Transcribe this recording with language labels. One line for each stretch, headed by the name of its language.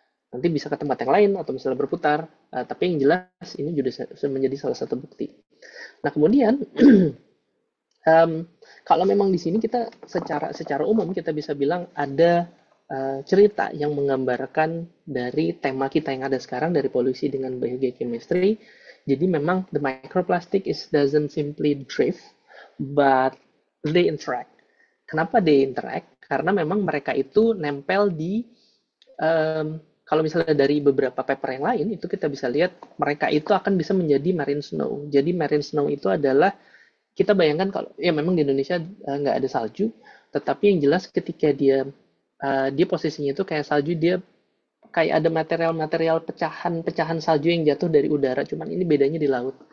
Indonesian: Nanti bisa ke tempat yang lain atau misalnya berputar, tapi yang jelas ini sudah menjadi salah satu bukti. Nah, kemudian kalau memang di sini kita secara umum kita bisa bilang ada cerita yang menggambarkan dari tema kita yang ada sekarang dari polusi dengan biochemistry. Jadi memang
English: the microplastic doesn't simply drift, but they interact.
Indonesian: Kenapa
English: they interact?
Indonesian: Karena memang mereka itu nempel di kalau misalnya dari beberapa paper yang lain itu kita bisa lihat mereka itu akan bisa menjadi marine snow. Jadi marine snow itu adalah kita bayangkan kalau ya memang di Indonesia nggak ada salju, tetapi yang jelas ketika dia posisinya itu kayak salju, dia kayak ada material-material pecahan salju yang jatuh dari udara, cuman ini bedanya di laut.